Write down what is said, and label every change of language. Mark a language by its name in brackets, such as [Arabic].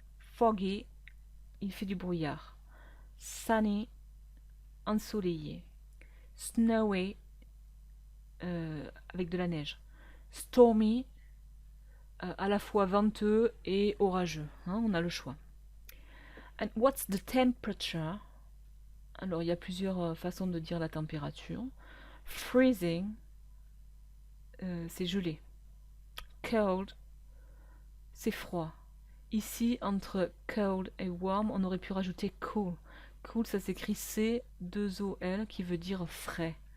[French] Foggy, il fait du brouillard. Sunny, ensoleillé. Snowy, avec de la neige. Stormy, à la fois venteux et orageux. Hein, on a le choix. [English] And what's the temperature? [French] Alors, il y a plusieurs façons de dire la température. Freezing, c'est gelé. Cold, c'est froid. Ici, entre cold et warm, on aurait pu rajouter cool. Cool, ça s'écrit C2OL, qui veut dire frais.